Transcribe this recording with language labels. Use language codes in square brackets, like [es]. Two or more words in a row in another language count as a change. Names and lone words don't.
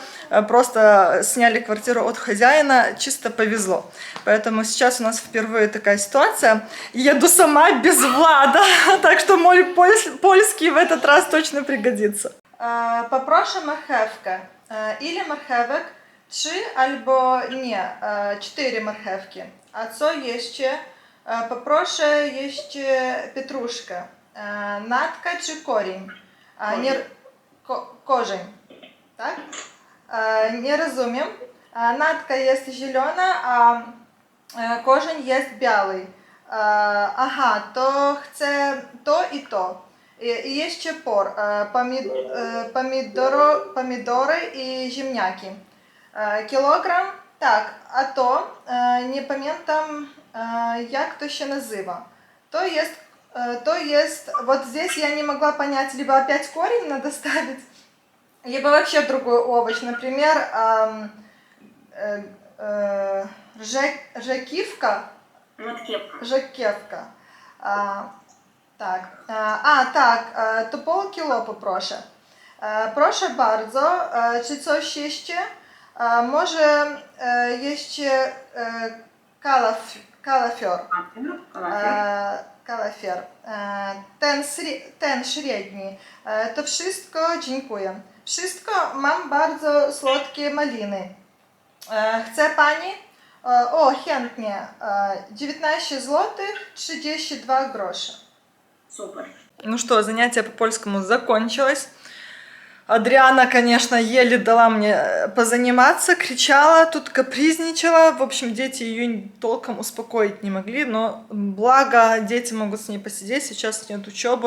[ru] Просто сняли квартиру от хозяина, чисто повезло. Поэтому сейчас у нас впервые такая ситуация. Еду сама без Влада, так что мой польский в этот раз точно пригодится. [pl] Poproszę marchewkę или marchewek? 3 albo nie, 4 marchewki. A co jeszcze? Poproszę jeszcze pietruszkę. Natka czy korzeń? Nie, korzeń, tak? Nie rozumiem. Natka jest zielona, a korzeń jest biały. Aha, to chcę to i to. I jeszcze por, pomidory i ziemniaki. Kilogram, tak, a to nie pamiętam jak to się nazywa. To jest, [ru] вот здесь я не могла понять, либо опять корень надо ставить, либо вообще другой овощ, например, жаківка. [pl] Жаківка. Tak, to pół kilo poproszę. Proszę bardzo, czy coś jeszcze? Może jeszcze kalafior. Kalafior. Ten średni. To wszystko, dziękuję. Wszystko, mam bardzo słodkie maliny. Chce pani? O, chętnie. 19 złotych 32 groszy. [ru] Супер. Ну что, занятие по польскому закончилось. Адриана, конечно, еле дала мне позаниматься, кричала, тут капризничала. В общем, дети ее толком успокоить не могли, но благо дети могут с ней посидеть, сейчас нет учебы.